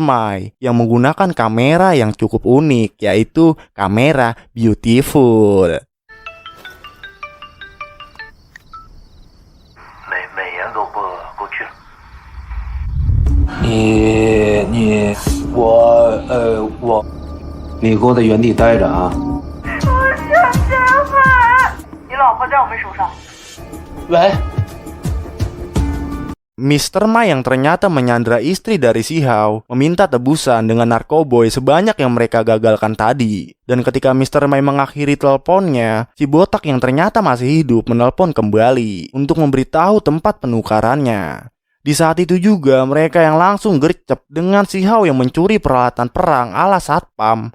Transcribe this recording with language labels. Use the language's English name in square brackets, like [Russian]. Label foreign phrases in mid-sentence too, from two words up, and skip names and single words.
[Indonesian] Mai yang menggunakan kamera yang cukup unik, yaitu kamera beautiful. [Chinese] 美颜过去了。我，你给我在原地待着啊！你老婆在我们手上。喂。 [Indonesian] Mr. Mai yang ternyata menyandra istri dari si Hao meminta tebusan dengan narkoboy sebanyak yang mereka gagalkan tadi. Dan ketika Mr. Mai mengakhiri teleponnya, si botak yang ternyata masih hidup menelpon kembali untuk memberitahu tempat penukarannya. Di saat itu juga mereka yang langsung gercep dengan si Hao yang mencuri peralatan perang ala satpam.